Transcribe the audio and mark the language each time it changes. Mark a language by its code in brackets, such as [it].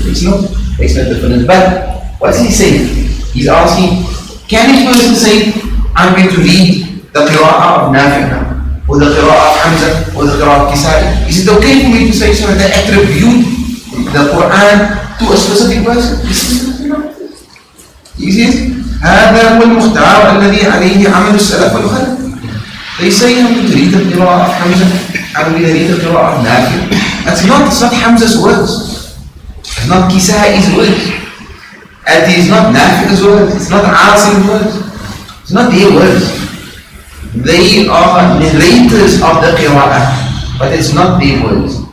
[en] Makes no difference. But what's he saying? He's asking, can a person say, I'm going to read the Qira'ah of Nafi' now, or the Qira'ah of Hamza, or the Qira'ah of Kisa'i? Is it okay for me to say so that I attribute the Quran to a specific person? He says, [ar] هذا هو المختار الذي عليه عمل السلف والخلف. [en] They say I'm going to read the Qira'ah of Hamza, I'm going to read the Qira'ah of Nafi'. It's not Hamza's words. It's not Kisa'i's words. And it's not Nafi''s words. It's not Asim's words. It's not their words. They are narrators of the Qira'ah, but it's not their words.